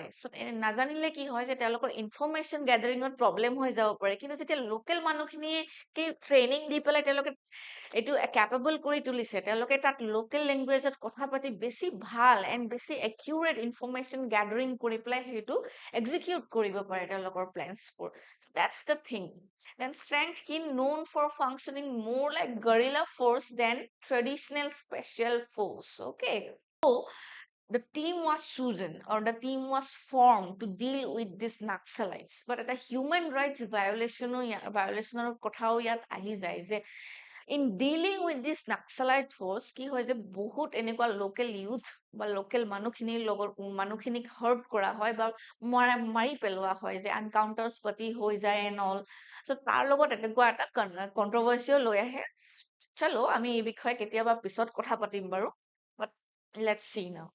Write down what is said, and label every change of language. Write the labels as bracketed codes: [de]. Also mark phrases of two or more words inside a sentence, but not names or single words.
[as] নাজানিলে কি হয় যে তেওঁলোকৰ [en] information gathering [as] প্ৰব্লেম হৈ যাব পাৰে। কিন্তু যেতিয়া লোকেল মানুহখিনিয়ে ট্ৰেইনিং দি পেলাই তেওঁলোকে এইটো কেপেবল কৰি তুলিছে, তেওঁলোকে তাত [en] local language [as] কথা পাতি বেছি ভাল এণ্ড বেছি [en] accurate information gathering [as] কৰি পেলাই সেইটো এক্সিকিউট কৰিব পাৰে তেওঁলোকৰ প্লেনছবোৰ। [en] That's the thing. Then strength key known for functioning more like guerrilla force than traditional special force. Okay. So the team was chosen or the team was formed to deal with these Naxalites. But at a human rights violation [as] কথাও ইয়াত আহি যায় যে [en] in dealing with this Naxalite force [as] কি হয় যে বহুত এনেকুৱা [en] local youth [as] বা লোকেল মানুহখিনিক হাৰ্ট কৰা হয় বা মাৰি পেলোৱা হয়, যে এনকাউন্টাৰ্ছ পাতি হৈ যায় [en] and all. [as] চ' তাৰ লগত এনেকুৱা এটা কন্ট্ৰভাৰ্চিও লৈ আহে। চলো আমি এই বিষয়ে কেতিয়াবা পিছত কথা পাতিম বাৰু, [en] but let's see now.